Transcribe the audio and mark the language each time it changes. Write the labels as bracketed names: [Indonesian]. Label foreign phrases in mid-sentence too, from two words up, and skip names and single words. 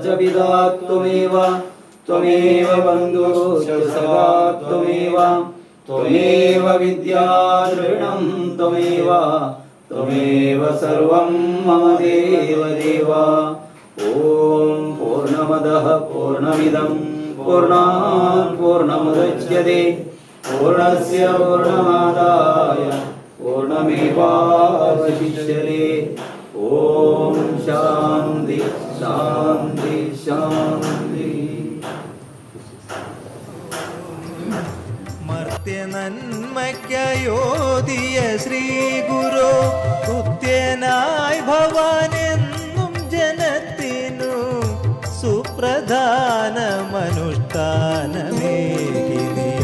[Sanskrit] പിതാ ത്വമേവ ത്വമേവ ബന്ധുശ്ച സഖാ ത്വമേവ ത്വമേവ വിദ്യാ ദ്രവിണം ത്വമേവ ത്വമേവ സർവം മമ ദേവദേവ ഓം പൂർണ്ണമദഃ പൂർണ്ണമിദം പൂർണ്ണാത് പൂർണ്ണമുദച്യത്തെ പൂർണ്ണസ്യ പൂർണ്ണമാദായ പൂർണ്ണമേവാവശിഷ്യത്തെ ഓം ശാന്തി ശാന്തി ശാന്തി. [Malayalam] മർത്യനന്മയ്ക്കയോധിയ ശ്രീ ഗുരു കൃത്യനായി ഭവാനെന്നും ജനത്തിനു സുപ്രധാനമനുഷ്ഠാനമേകിനി